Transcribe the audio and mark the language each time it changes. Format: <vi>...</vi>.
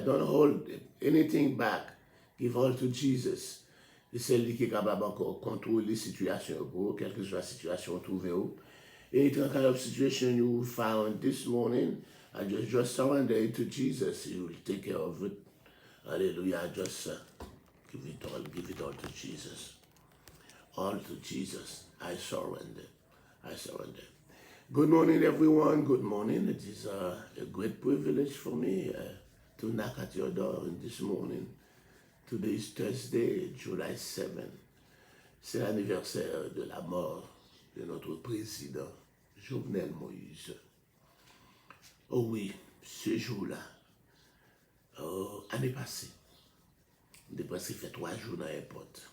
<en>Don't hold anything back. Give all to Jesus.</en> <fr>Et c'est lui qui est capable encore de contrôler les situations pour quelle que soit la situation trouvée.</fr> <en>Any kind of situation you found this morning, I just surrender it to Jesus. He will take care of it. Hallelujah. Just give it all to Jesus. All to Jesus. I surrender. I surrender. Good morning, everyone. Good morning. It is a great privilege for me to knock at your door this morning. Today is Thursday, July 7.</en> <fr>C'est l'anniversaire de la mort de notre président, Jovenel Moïse. Oh oui, ce jour-là, année passée, j'ai presque fait 3 jours dans l'airport.</fr>